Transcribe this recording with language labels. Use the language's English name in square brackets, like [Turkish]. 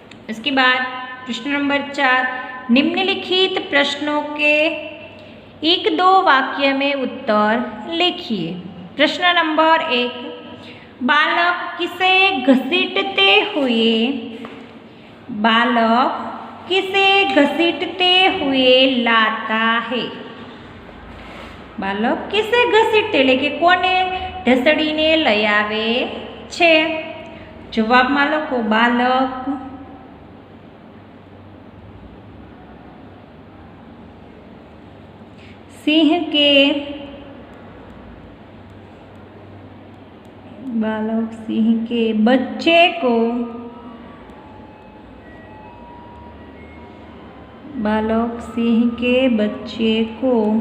[Hindi] इसके बाद प्रश्न नंबर 4, निम्नलिखित प्रश्नों के 1-2 वाक्य में उत्तर लिखिए। प्रश्न नंबर 1, बालक किसे घसीटते हुए लाता है? बालक किसे घसीटते [Gujarati] એટલે કે કોને ઢસડીને લઈ આવે છે? જવાબમાં લખો બાલક [Hindi] सिंह के बच्चे को